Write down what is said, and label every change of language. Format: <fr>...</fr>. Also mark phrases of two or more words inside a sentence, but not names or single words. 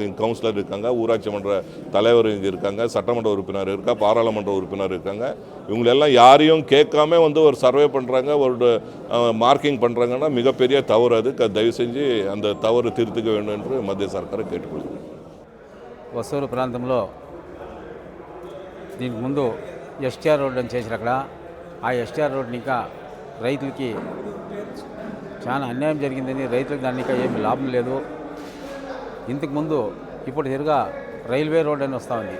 <ta>இங்கே கவுன்சிலர் இருக்காங்க, ஊராட்சி மன்ற தலைவர் இங்கே இருக்காங்க, சட்டமன்ற உறுப்பினர் இருக்கா, பாராளுமன்ற உறுப்பினர் இருக்காங்க. இவங்களெல்லாம் யாரையும் கேட்காம வந்து ஒரு சர்வே பண்ணுறாங்க, ஒரு மார்க்கிங் பண்ணுறாங்கன்னா மிகப்பெரிய தவறு. அது தயவு செஞ்சு அந்த தவறு திருத்திக்க வேண்டும் என்று மத்திய சர்க்காரை கேட்டுக்கொள்கிறேன்.</ta> <te>వసూరు ప్రాంతంలో దీనికి ముందు ఎస్టీఆర్ రోడ్ అని చేశారు. అక్కడ ఆ ఎస్టీఆర్ రోడ్ని ఇంకా రైతులకి చాలా అన్యాయం జరిగిందని, రైతులకు దాన్ని ఇంకా ఏమి లాభం లేదు. ఇంతకుముందు ఇప్పుడు తిరుగా</te> <en>railway road</en> <te>అని వస్తూ ఉంది.</te>